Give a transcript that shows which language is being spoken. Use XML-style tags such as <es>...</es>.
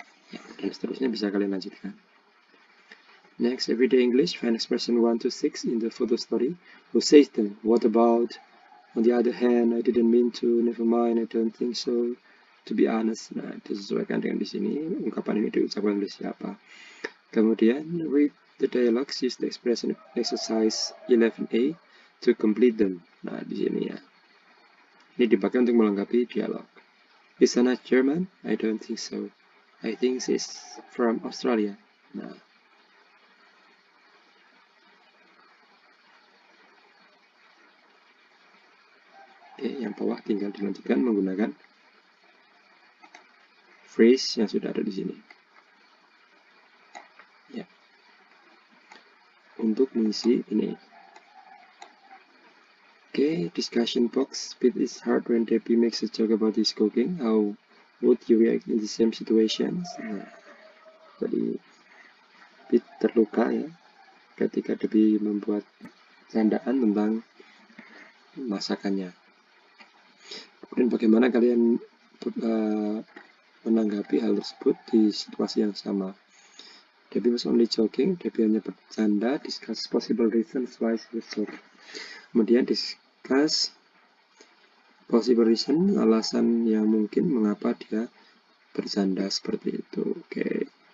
<id>Ya, dan seterusnya bisa kalian lanjutkan.</id> <en>Next, everyday English, find expression 1 to 6 in the photo story. Who says them? What about? On the other hand, I didn't mean to. Never mind, I don't think so. To be honest.</en> <id>Nah, disesuaikan dengan di sini. Ungkapan ini diucapkan oleh siapa. Kemudian,</id> <en>read the dialogues. Use the expression exercise 11A to complete them.</en> <id>Nah, di sini ya. Ini dipakai untuk melengkapi dialog.</id> <en>Is Anna German? I don't think so. I think she's from Australia. Nah.</en> <id>Oke, yang bawah tinggal dilanjutkan menggunakan phrase yang sudah ada di sini. Ya. Untuk mengisi ini.</id> <en>Oke, discussion box. Pete is hard when Debbie makes a joke about his cooking. How would you react in the same situations?</en> <id>Nah, jadi Pete terluka ya ketika Debbie membuat candaan tentang masakannya. Dan bagaimana kalian menanggapi hal tersebut di situasi yang sama.</id> <en>Debbie was only joking.</en> <id>Debbie hanya bercanda.</id> <en>Discuss possible reasons why she was joking.</en> <id>Kemudian</id> <en>discuss possible reason,</en> <id>alasan yang mungkin mengapa dia bercanda seperti itu. Oke.</id>